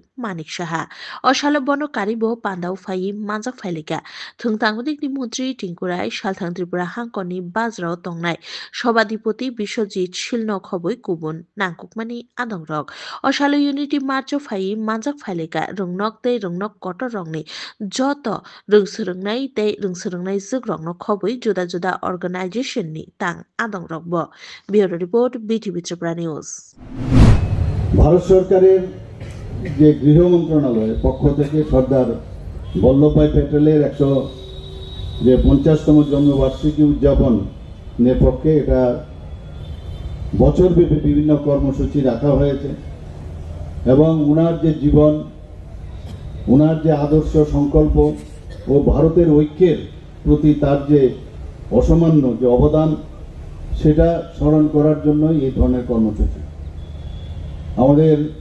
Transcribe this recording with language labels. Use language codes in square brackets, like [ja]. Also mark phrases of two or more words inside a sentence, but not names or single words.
[trp] Manik Saha Oshalo Bono Karibo Pandao Phai Manjak Phailika Thungtangudikni Mantri Tingkurai Salthang Tripura Hangkoni Bajrao Tongnai Sobadipoti Biswajit Shilno Khoboi Kubun Nangkukmani Adongrok Oshalo [en] Unity March [trp] Phai Manjak Phailika Rungnok tei Rungnok Kotor Rongni Joto Rungsurungnai tei Rungsurungnai Jugrokno Khoboi Juda Juda Organization ni Tang Adongrok Bo [en] Bureau Report [trp] BTV Tripura News [bn] ভারত সরকারের যে গৃহ মন্ত্রণালয়ের পক্ষ থেকে সর্দার বল্লভভাই প্যাটেলের 50তম জন্মবার্ষিকী উদযাপনের পক্ষে এটা বছরব্যাপী বিভিন্ন কর্মসূচি রাখা হয়েছে এবং ওনার যে জীবন ওনার যে আদর্শ সংকল্প ও ভারতের ঐক্যের প্রতি তার যে অসামান্য যে অবদান সেটা স্মরণ করার জন্য এই ধরনের কর্মসূচি আমাদের